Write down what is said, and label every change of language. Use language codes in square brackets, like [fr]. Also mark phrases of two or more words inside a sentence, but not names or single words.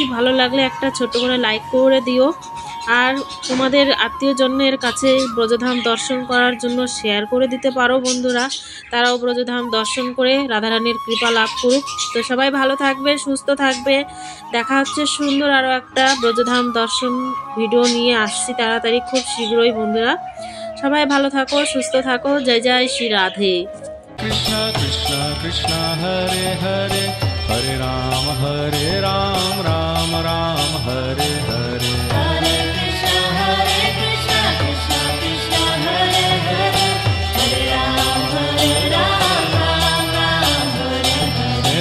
[bn] ভালো লাগলে একটা ছোট করে লাইক করে দিও, আর তোমাদের আত্মীয়জনের কাছে ব্রজধাম দর্শন করার জন্য শেয়ার করে দিতে পারো বন্ধুরা, তারাও ব্রজধাম দর্শন করে রাধারানীর কৃপা লাভ করুক। তো সবাই ভালো থাকবে, সুস্থ থাকবে, দেখা হচ্ছে সুন্দর আরও একটা ব্রজধাম দর্শন ভিডিও নিয়ে আসছি তাড়াতাড়ি, খুব শীঘ্রই বন্ধুরা। সবাই ভালো থাকো, সুস্থ থাকো, জয় জয় শ্রী রাধে। কৃষ্ণ কৃষ্ণ কৃষ্ণ হরে হরে, হরে রাম রাম রাম হরে হরে। Hare Krishna, Krishna Krishna, Hare Hare, Hare Ram, Ram Ram, Hare Hare.